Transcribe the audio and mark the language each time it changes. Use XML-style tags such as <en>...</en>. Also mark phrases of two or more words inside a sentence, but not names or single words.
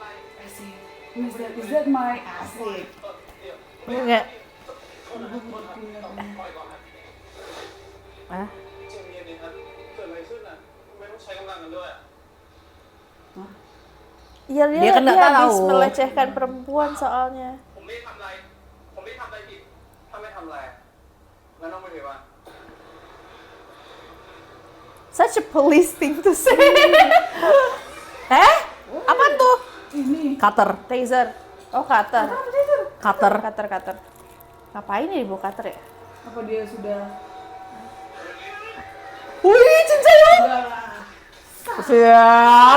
<id>Asik.</id> <en>Is that my asik?</en> <th>เดี๋ยว</th> <id>Enggak.</id> <th>โทษนะครับโทษนะครับปล่อยก่อนครับ</th> <id>Ah,</id> <th>เจมเย็นดีครับเกิดอะไรขึ้นอ่ะทำไมต้องใช้กำลังกันด้วยอ่ะ</th> <id>Iya Dia kan nggak habis tahu. melecehkan perempuan soalnya.</id> <th>ผมไม่ได้ทำอะไร ผมไม่ได้ทำอะไรผิด ถ้าไม่ทำอะไรงั้นต้องไปถือว่า</th> <en>Such a police thing to say.</en> <id>apa tuh? Ini. Cutter. Taser. Oh, cutter. Cutter. Cutter. Ngapain ya dibawa cutter ya? Apa dia sudah? Wih, cincanya. Udah lah. Siap.</id>